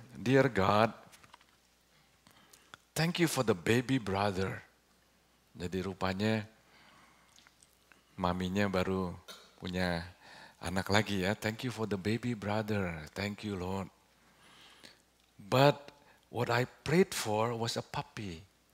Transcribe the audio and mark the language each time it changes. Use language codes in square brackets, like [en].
[en] Dear God, thank you for the baby brother. [id] Jadi rupanya maminya baru punya anak lagi ya. [en] Thank you for the baby brother. Thank you Lord. But what I prayed for was a puppy.